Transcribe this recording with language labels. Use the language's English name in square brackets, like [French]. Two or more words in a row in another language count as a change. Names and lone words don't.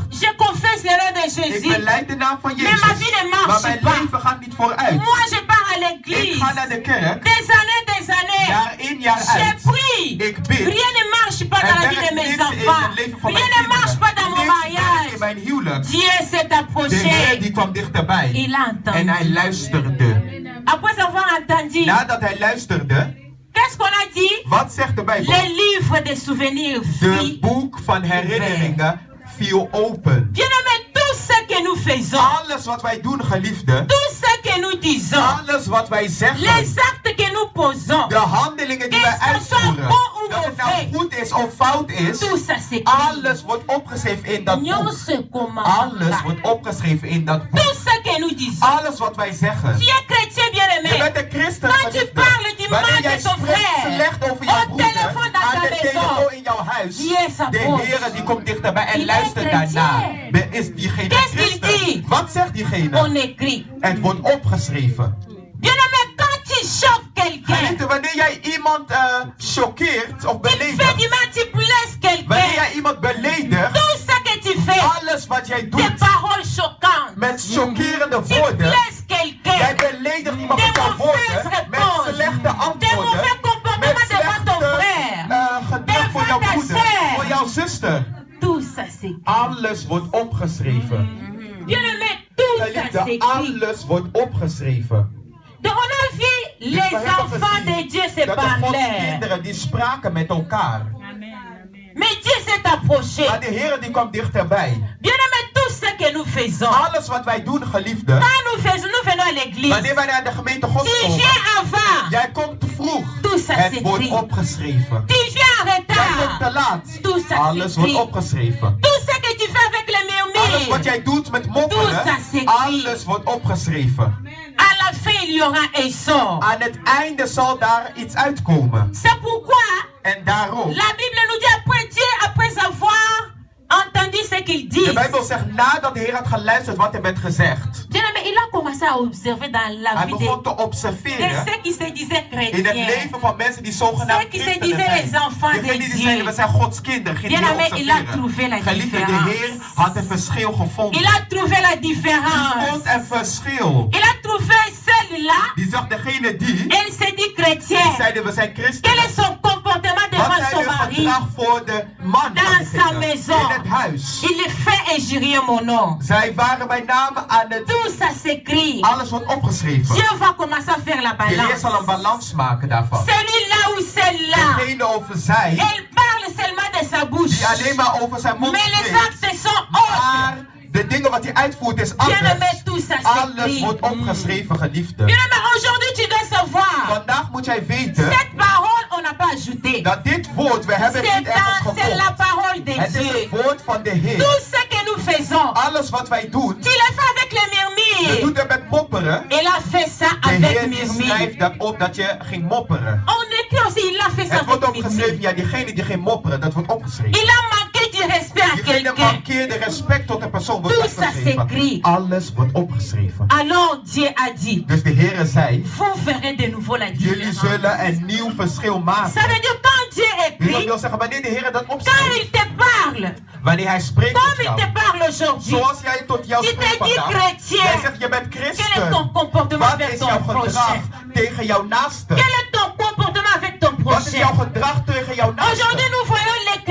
[French] Je confesse le nom de [Dutch] Ik [French] Jésus. [Dutch] beleid de naam van [French] Mais ma [Dutch] Jezus. [French] vie ne marche [Dutch] Maar mijn [French] pas. [Dutch] leven gaat niet vooruit. [French] Moi, je pars à [Dutch] Ik [French] l'église. [Dutch] ga naar de kerk. [French] Des années. [Dutch] Jaar in, jaar [French] Je [Dutch] uit. [French] prie. [Dutch] Ik bid. [French] Rien ne marche pas dans la vie de mes enfants. Rien ne marche pas dans mon [Dutch] in [French] mariage. [Dutch] mijn huwelijk. [French] Dieu s'est [Dutch] De Heer [French] approché. [Dutch] die kwam dichterbij. [French] Il a [Dutch] En hij [French] entendu. [Dutch] luisterde. [French] Après avoir entendu, [Dutch] Nadat hij luisterde, [French] qu'est-ce qu'on a dit? [Dutch] wat zegt de Bijbel? [French] Les livres des souvenirs. [Dutch] De boek van herinneringen viel open. [French] Bien-aimés, tout ce que nous faisons, [Dutch] Alles wat wij doen, geliefde. [French] tout ce que nous disons, [Dutch] Alles wat wij zeggen. [French] les actes que nous posons, [Dutch] De handelingen die wij [French] Que ce soit [Dutch] uitvoeren. [French] bon ou [Dutch] Dat het nou [French] mauvais. [Dutch] goed is of fout is. [French] tout ça s'écrit. [Dutch] Alles wordt opgeschreven in dat boek. [French] Nyonso commence. [Dutch] Alles wordt opgeschreven in dat boek. [French] Tout ce que nous disons. [Dutch] Alles wat wij zeggen. [French] Tu es chrétien [Dutch] Je [French] bien-aimé. [Dutch] bent een christen, [French] Quand tu [Dutch] geliefde. [French] parles du mal [Dutch] Wanneer jij [French] de ton [Dutch] spreekt [French] frère, [Dutch] slecht over [French] au [Dutch] jouw broeder, [French] téléphone dans [Dutch] aan [French] ta [Dutch] de [French] maison, [Dutch] telefoon in jouw huis, [French] Dieu s'approche. [Dutch] de Heer die komt dichterbij en [French] Il [Dutch] luistert [French] est [Dutch] daarna. [French] chrétien. [Dutch] Is diegene [French] Qu'est-ce qu'il [Dutch] christen? [French] dit? [Dutch] Wat zegt [French] On [Dutch] diegene? [French] écrit. [Dutch] Het wordt opgeschreven. [French] Bien-aimé, quand tu choques quelqu'un, [Dutch] Geliefde, wanneer jij iemand choqueert of [French] tu fais [Dutch] beledigt, [French] du mal, tu blesses [Dutch] wanneer [French] quelqu'un. [Dutch] jij iemand beledigt, [French] Tout ce que tu fais, [Dutch] alles wat jij [French] des [Dutch] doet [French] paroles choquantes. [Dutch] met chockerende [French] Tu [Dutch] woorden, [French] blesses [Dutch] jij [French] quelqu'un. [Dutch] beledigt iemand [French] Des [Dutch] met jouw [French] mauvaises [Dutch] woorden, met [French] réponses. [Dutch] slechte [French] Des [Dutch] antwoorden, [French] mauvais [Dutch] met [French] comportements devant ton [Dutch] slechte [French] frère. [Dutch] gedrag voor jouw [French] Devant ta [Dutch] broeder, [French] sœur. [Dutch] voor jouw zuster. [French] Tout ça s'écrit. [Dutch] Alles wordt opgeschreven. [French] Bien-aimé, tout ça [Dutch] Geliefde, [French] s'écrit. [Dutch] alles wordt opgeschreven. [French] Donc on a vu [Dutch] Dus [French] les [Dutch] we hebben [French] enfants de [Dutch] gezien [French] Dieu se [Dutch] dat de Gods [French] parler. [Dutch] kinderen die spraken met elkaar. [French] Mais Dieu s'est approché. [Dutch] Maar de Heer die kwam dichterbij. [French] Bien-aimé, tout ce que nous faisons, [Dutch] Alles wat wij doen, geliefde, [French] quand nous venons à l'église, [Dutch] wanneer wij naar de gemeente God [French] tu [Dutch] komen, [French] viens avant, [Dutch] jij komt te vroeg. [French] tout ça [Dutch] Het wordt [French] s'écrit. [Dutch] opgeschreven. [French] Tu viens en [Dutch] Jij komt te [French] retard, [Dutch] laat. [French] tout ça [Dutch] Alles wordt [French] s'écrit. [Dutch] opgeschreven. [French] Tout ce que tu fais avec les [Dutch] Alles wat [French] murmures, [Dutch] jij doet met [French] Tout [Dutch] mopperen, [French] ça s'écrit. [Dutch] alles wordt opgeschreven. [French] à la fin il y aura un sort. [Dutch] Aan het einde zal daar iets uitkomen. [French] C'est pourquoi [Dutch] En daarom, [French] la Bible nous dit après Dieu, après avoir entendu ce qu'il dit. [Dutch] de Bijbel zegt nadat de Heer had geluisterd wat er werd gezegd. [French] Bien-aimé, il a commencé à observer dans la [Dutch] Hij [French] vie [Dutch] begon te [French] de [Dutch] observeren [French] ceux qui se disaient [Dutch] in het [French] chrétiens. [Dutch] leven van mensen die zogenaamd [French] Ceux qui se [Dutch] christenen [French] disaient [Dutch] zijn. [French] les enfants de [Dutch] Degenen die [French] Dieu. [Dutch] zeiden we zijn Gods kinderen. Ging [French] Bien-aimé, [Dutch] hij [French] il a trouvé la [Dutch] observeren. Geliefde, de [French] différence. [Dutch] Heer had een verschil gevonden. [French] Il a trouvé la [Dutch] Hij [French] différence. [Dutch] vond een verschil. [French] Il a trouvé celle-là, [Dutch] Die zag degene die [French] elle s'est dit chrétienne. [Dutch] zeiden we zijn [French] Quel [Dutch] christenen. [French] est son comportement [Dutch] Wat [French] devant [Dutch] zijn [French] son [Dutch] hun [French] mari? [Dutch] gedrag voor de man van [French] Dans sa [Dutch] diegene [French] maison. [Dutch] in het huis? [French] Il fait injurier mon nom. [Dutch] Zij waren bij name aan het... [French] Tout ça s'écrit. [Dutch] Alles wordt opgeschreven. [French] Dieu va commencer à faire la [Dutch] De Heer zal een [French] balance. [Dutch] balans maken daarvan. [French] Celui-là ou celle-là, [Dutch] Degene over zij, [French] elle parle seulement de sa bouche. [Dutch] die alleen maar over zijn mond [French] Mais les [Dutch] spreekt. [French] actes sont autres. [Dutch] Maar de dingen wat hij uitvoert is [French] Bien-aimé, [Dutch] anders. [French] tout ça [Dutch] Alles [French] s'écrit. [Dutch] wordt opgeschreven, geliefde. [French] Bien-aimé, aujourd'hui tu dois savoir. [Dutch] Vandaag moet jij weten [French] Cette parole, on n'a pas ajouté. [Dutch] dat dit woord, we hebben het niet ergens [French] C'est la [Dutch] gevonden. [French] parole de [Dutch] Het is [French] Dieu. [Dutch] het woord van de Heer. [French] Tout ce que nous faisons, [Dutch] Alles wat wij doen, [French] tu le fais avec les [Dutch] we [French] murmures. [Dutch] doen het met mopperen. [French] Il a fait ça [Dutch] De [French] avec [Dutch] Heer die [French] murmures. [Dutch] schrijft dat op dat je ging mopperen. [French] On écrit aussi, il a fait ça [Dutch] Het wordt [French] avec [Dutch] opgeschreven, [French] murmures. [Dutch] ja, diegene die ging mopperen, dat wordt opgeschreven. [French] Il a manqué du respect à [Dutch] Diegene [French] quelqu'un. [Dutch] mankeerde respect tot de persoon, wordt [French] Tout ça [Dutch] opgeschreven. [French] s'écrit. [Dutch] Alles wordt opgeschreven. [French] Alors Dieu a dit, [Dutch] Dus de Heer zei, [French] vous verrez de nouveau la [Dutch] jullie [French] différence. [Dutch] zullen een nieuw verschil [French] Ça [Dutch] maken. [French] veut dire quand Dieu [Dutch] Dus dat [French] écrit, [Dutch] wil zeggen, wanneer de Heer dat [French] quand [Dutch] opschrijft, [French] il te parle, [Dutch] wanneer hij spreekt [French] comme [Dutch] tot [French] il te [Dutch] jou, [French] parle aujourd'hui, [Dutch] zoals jij tot jou [French] Tu [Dutch] spreekt [French] te dis [Dutch] vandaag, [French] chrétien. [Dutch] jij zegt je bent [French] quel est ton [Dutch] christen. [French] comportement [Dutch] Wat [French] vers [Dutch] is [French] ton [Dutch] jouw gedrag [French] prochain? [Dutch] tegen jouw naaste? [French] Quel est ton comportement avec ton [Dutch] Wat is jouw [French] prochain? [Dutch] gedrag tegen jouw naaste? [French] Aujourd'hui, nous voyons les chrétiens